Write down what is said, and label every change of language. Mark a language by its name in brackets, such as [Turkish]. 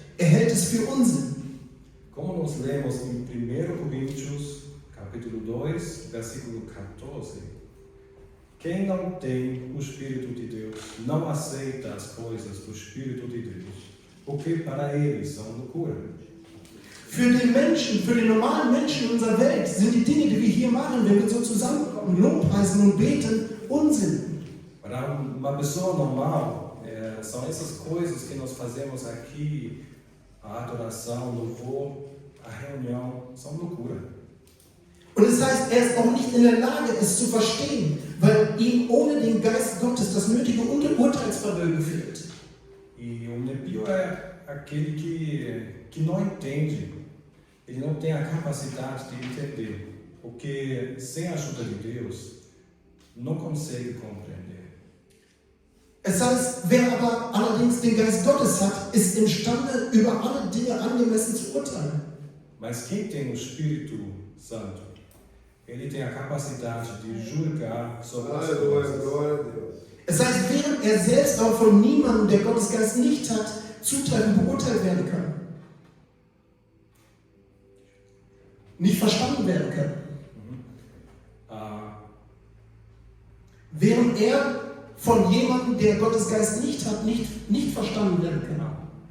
[German] Er hält es für Unsinn. [Portuguese] Como nós lemos em 1 Coríntios, capítulo 2, versículo 14, quem não tem o Espírito de Deus não aceita as coisas do Espírito de Deus, porque para eles são loucura. [German] Für den Menschen, für den normalen Menschen in unserer Welt sind die Dinge, die wir hier machen, wenn wir so zusammenkommen, Lobpreisen und beten, Unsinn. [Portuguese] Para uma pessoa normal, são essas coisas que nós fazemos aqui, a adoração, o louvor, a reunião, são loucura. [German] Und es heißt, er ist auch nicht in der Lage, es zu verstehen, weil ihm ohne den Geist Gottes das nötige Urteilsvermögen fehlt. [Portuguese] E o nepio é aquele que não entende, ele não tem a capacidade de entender, porque sem a ajuda de Deus, não consegue compreender. [German] Es heißt, wer aber allerdings den Geist Gottes hat, ist imstande, über alle Dinge angemessen zu urteilen. [Portuguese] Mas quem tem o Espírito Santo, ele tem a capacidade de julgar sobre as coisas. Glória a Deus. [German] Es heißt, während er selbst auch von niemandem, der Gottes Geist nicht hat, zutreffend beurteilt werden kann. Nicht verstanden werden kann. Während er von jemandem, der Gottes Geist nicht hat, nicht verstanden werden kann.